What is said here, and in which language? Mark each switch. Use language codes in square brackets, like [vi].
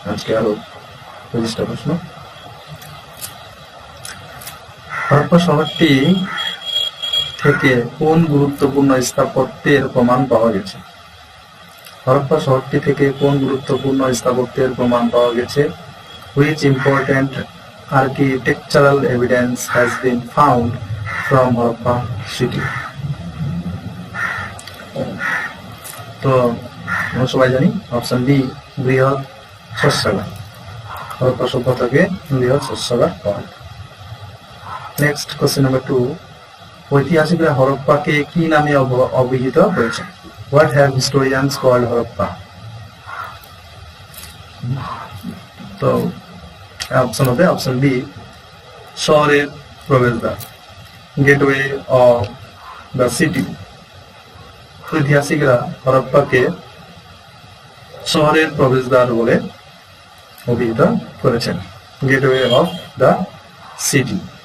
[bn] আজকে আরো 25টা প্রশ্ন। হরপ্পা শহরটি থেকে কোন গুরুত্বপূর্ণ স্থাপত্যের প্রমাণ পাওয়া গেছে? হরপ্পা শহরটি থেকে কোন গুরুত্বপূর্ণ স্থাপত্যের প্রমাণ পাওয়া গেছে? [en] Which important architectural evidence has been found from Harappa city? [bn] তো আমরা সবাই জানি অপশন বি বৃহৎ শস্যাগার। হরপ্পা সভ্যতা থেকে বৃহৎ শস্যাগার পাওয়া যায়। [en] next question number 2, [bn] ঐতিহাসিকরা হরপ্পাকে কি নামে অভিহিত করেছেন? [en] What have historians called Harappa? [bn] তো অপশন হবে অপশন বি শহরের প্রবেশদ্বার, [en] Gateway of the city. [bn] ঐতিহাসিকরা হরপ্পাকে শহরের প্রবেশদ্বার বলে অভিহিত করেছেন, [en] Gateway of the city.